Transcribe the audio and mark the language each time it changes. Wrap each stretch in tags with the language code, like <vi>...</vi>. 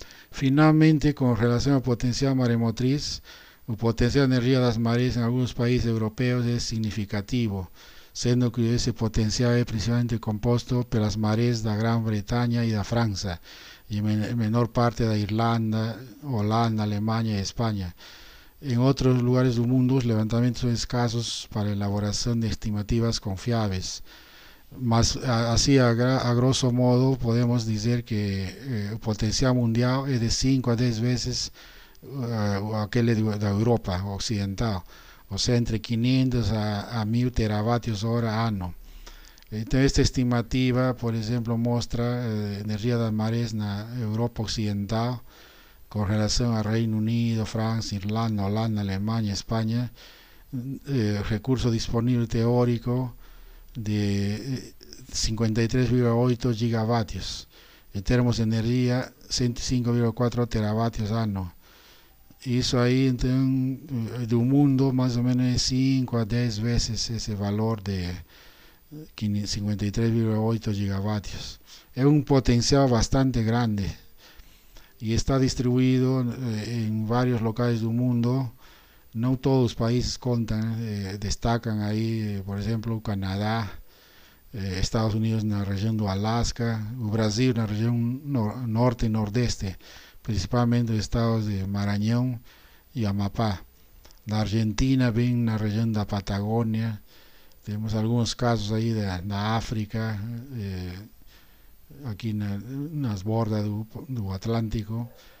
<pt>Finalmente, com relação ao potencial maremotriz, o potencial de energia das marés em alguns países europeus é significativo, sendo que esse potencial é principalmente composto pelas marés da Grã-Bretanha e da França, e menor parte da Irlanda, Holanda, Alemanha e Espanha.</pt> <es>En otros lugares del mundo, los levantamientos son escasos para elaboración de estimativas confiables. Mas así, a grosso modo, podemos decir que el potencial mundial es de 5 a 10 veces aquel de Europa occidental, o sea, entre 500 a 1000 teravatios hora ano. Entonces, esta estimativa, por ejemplo, muestra energía de marés en Europa occidental, con relación a Reino Unido, Francia, Irlanda, Holanda, Alemania, España, recurso disponible teórico de 53,8 gigavatios, en términos de energía 105,4 teravatios ano.</es> <pt>Isso aí, então, do mundo, mais ou menos 5 a 10 vezes esse valor de 53,8 gigavatios. É um potencial bastante grande</pt> <es>y está distribuido en varios locales del mundo. No todos los países contan, destacan ahí, por ejemplo, Canadá,</es> <pt>Estados Unidos na região do Alasca, o Brasil na região norte e nordeste, principalmente os estados de Maranhão e Amapá. Na Argentina, bem na região da Patagônia, temos alguns casos aí na África, aqui nas bordas do Atlântico.</pt>